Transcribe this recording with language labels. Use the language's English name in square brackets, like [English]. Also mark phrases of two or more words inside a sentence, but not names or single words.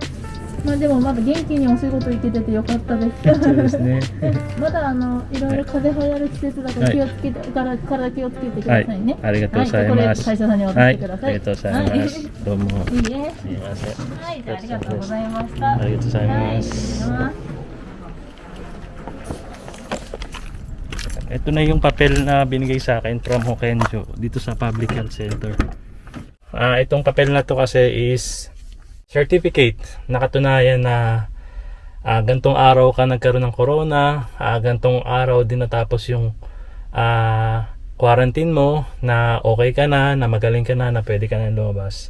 [Japanese] まあでもまだ元気にお仕事行けててよかったです。そうですね。まだいろいろ風邪流行る季節だから気をつけて、体気をつけてくはいださいね。、ありがとうございはい、これます。会社さんに渡はい、してください。ありがとうございます。どうも。はい、いいえ。すみません。はい、じゃあありがとうございました。ありがとうございます。はい、 [Filipino] Ito na yung papel na binigay sa akin from Hokenjo dito sa Public Health Center. Itong papel na to kasi is certificate na katunayan na gantong araw ka nagkaroon ng corona, gantong araw din natapos yung quarantine mo, na okay ka na magaling ka na pwede ka na lumabas.